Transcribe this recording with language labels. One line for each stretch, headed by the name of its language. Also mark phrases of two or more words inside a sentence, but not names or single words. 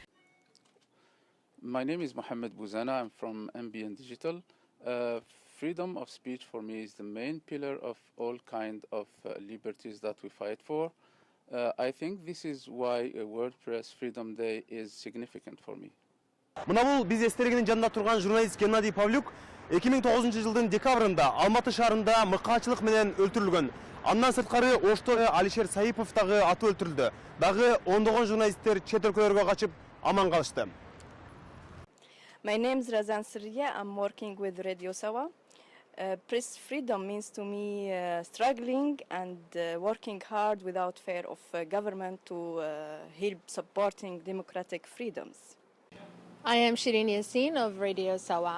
English: My name is Mohammed Bouzana. I'm from MBN Digital. Freedom of speech for me is the main pillar of all kind of liberties that we fight for. I think this is why World Press Freedom Day is significant for me.
Kyrgyz: Мына бул биз эстерегинин жанында турган журналист Геннадий Павлюк 2009 жылдын декабрында Алматы шаарында мыкаачылык менен өлтүрүлгөн. Андан сырткары Ошто Алишер Саипов дагы аты өлтүрүлдү. Дагы ондогон журналисттер чет өлкөлөргө качып аман калышты.
English: My name is Razan Sirriya. I'm working with Radio Sawa. Press freedom means to me struggling and working hard without fear of government to help supporting democratic freedoms. I am Shirin Yassin of Radio Sawa.